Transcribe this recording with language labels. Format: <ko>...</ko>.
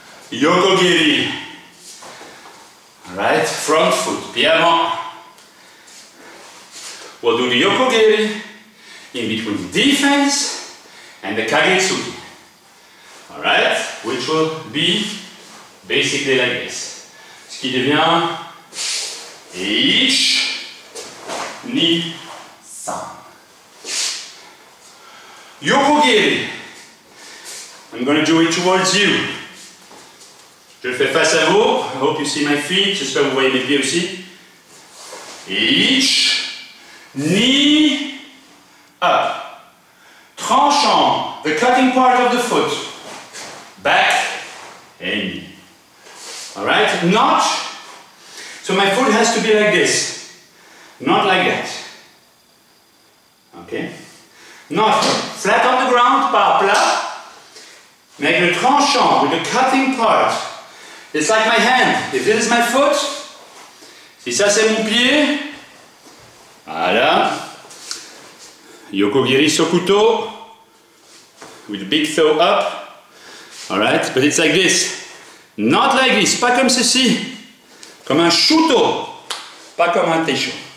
<en>Yokogiri. Alright, front foot,</en> <fr>pied avant.</fr> <en>We'll do the Yokogiri in between the defense and the Kagetsuki. Alright, which will be basically like this.</en> <fr>Ce qui devient Ich, Ni, San. Yokogiri.</fr> <en>I'm going to do it towards you.</en> <fr>Je le fais face à vous.</fr> <en>I hope you see my feet.</en> <fr>J'espère que vous voyez mes pieds aussi.</fr> <en>Ich, knee, up.</en> <fr>Tranchant,</fr> <en>the cutting part of the foot. Back and knee. Alright? Not, so my foot has to be like this. Not like that. Okay? Not flat on the ground,</en> <fr>pas plat. Mais avec le tranchant,</fr> <en>with the cutting part. It's like my hand. If this is my foot,</en> <fr>si ça c'est mon pied, voilà.</fr> <en>Yokogiri Sokuto, with the big toe up. Alright, but it's like this. Not like this,</en> <fr>pas comme ceci. Comme un shuto, pas comme un teisho.</fr>